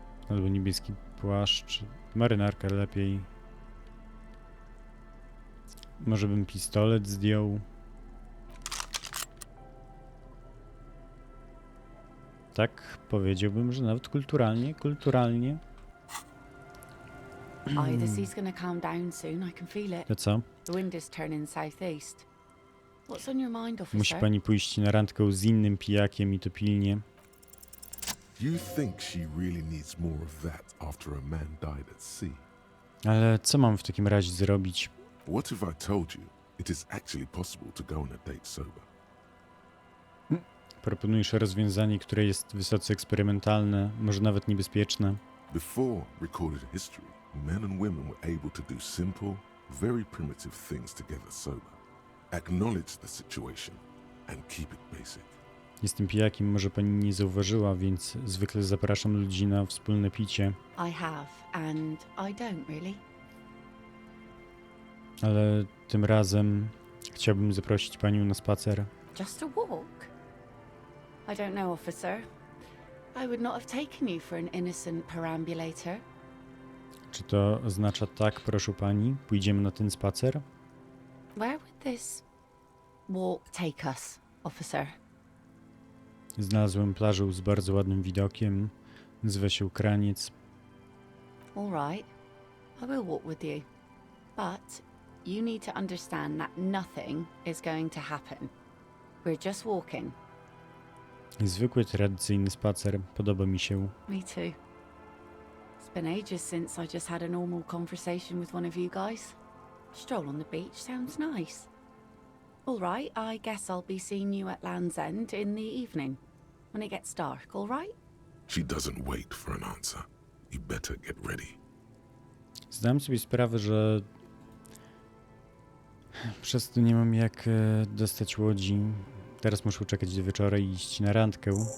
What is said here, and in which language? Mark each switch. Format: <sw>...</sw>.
<pl>Albo niebieski płaszcz. Marynarka lepiej. Może bym pistolet zdjął. Tak, powiedziałbym, że nawet kulturalnie.</pl> <en>Aye, the sea's gonna calm down soon. I can feel it.</en> <pl>To co?</pl> <en>The wind is turning southeast. What's on your mind,</en> <pl>Musi</pl> <en>officer?</en> <pl>pani pójść na randkę z innym pijakiem i to pilnie.</pl> <en>You think she really needs more of that after a man died at sea?</en> <pl>Ale co mam w takim razie zrobić?</pl> <en>What if I told you it is actually possible to go on a date sober?</en> <pl>Proponujesz rozwiązanie, które jest wysoce eksperymentalne, może nawet niebezpieczne.</pl> <en>Before recorded history, men and women were able to do simple, very primitive things together sober. Acknowledge the situation and keep it basic.</en> <pl>Jestem pijakiem, może pani nie zauważyła, więc zwykle zapraszam ludzi na wspólne picie.</pl> <en>I have, and I don't really.</en> <pl>Ale tym razem chciałbym zaprosić panią na spacer.</pl> <en>Just a walk? I don't know, officer. I would not have taken you for an innocent perambulator.</en> <pl>Czy to oznacza tak, proszę pani? Pójdziemy na ten spacer?</pl> <en>Where would this walk take us, officer?</en> <pl>Znalazłem plażę z bardzo ładnym widokiem. Nazywa się Kraniec.</pl> <en>All right, I will walk with you. But you need to understand that nothing is going to happen. We're just walking.</en> <pl>Zwykły, tradycyjny spacer. Podoba mi się.</pl> <en>Me too. It's been ages since I just had a normal conversation with one of you guys. Stroll on the beach sounds nice. All right, I guess I'll be seeing you at Land's End in the evening, when it gets dark, all right? She doesn't wait for an answer. You better get ready.</en> <pl>Zdałem sobie sprawę, że przez to nie mam jak dostać łodzi. Teraz muszę czekać do wieczora i iść na randkę.</pl>